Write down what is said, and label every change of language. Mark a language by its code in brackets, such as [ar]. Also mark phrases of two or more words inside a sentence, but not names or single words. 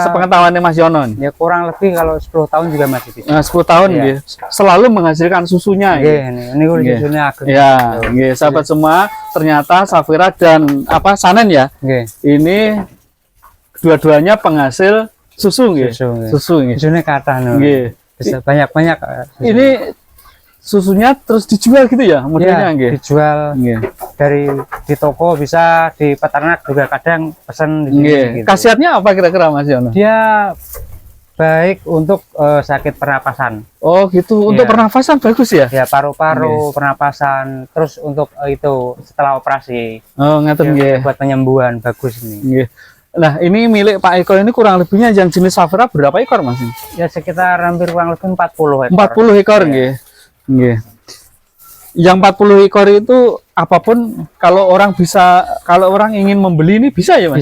[id] sepengetahuannya Mas Yono nih. ya kurang lebih kalau 10 tahun juga masih bisa. Nah, 10 tahun Iya. nggih. Selalu menghasilkan susunya Oke, nggih. ini Nggih. susunya agak. Ya, nggih, sahabat semua, ternyata Safira dan apa Sanen ya. Oke. Ini dua-duanya penghasil susu nggih. Susu, nggih. Susu nggih. Susunya kata no. Nggih. Bisa banyak-banyak. Ini susunya terus dijual gitu ya modelnya ya, nggih. dijual Nggih. dari di toko, bisa di peternak juga kadang pesan di sini. Nggih. Gitu. Khasiatnya apa kira-kira Mas Yono? Dia baik untuk sakit pernapasan. Oh, gitu. Untuk Iya. pernafasan bagus ya? Ya paru-paru, pernapasan, terus untuk itu setelah operasi. Oh, ngeten Ya, nggih. buat penyembuhan bagus ini. Nggih. Nah, ini milik Pak Eko ini kurang lebihnya yang jenis Safira berapa ekor Mas? Ya sekitar hampir kurang lebih 40 ekor. 40 ekor Iya. nggih. Nggih. Yang 40 ekor itu apapun kalau orang ingin membeli ini bisa ya Mas?